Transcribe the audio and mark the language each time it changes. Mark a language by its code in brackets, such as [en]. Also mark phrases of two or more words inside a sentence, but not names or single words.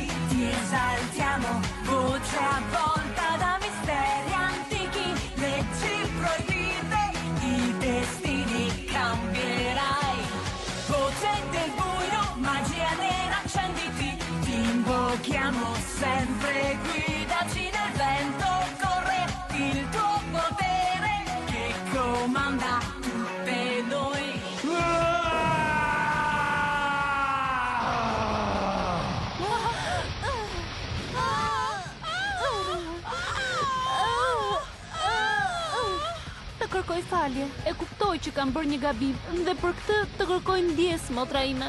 [it] Ti esaltiamo, voce avvolta da misteri antichi, leggi proibite, i destini cambierai. Voce del buio, magia nera, accenditi. Ti invochiamo sempre, guidaci nel vento, corre il tuo potere che comanda tutte noi. [sq] Të kërkoj falje. E kuptoj që kam bërë një gabim dhe për këtë të kërkoj ndjes, motra ime.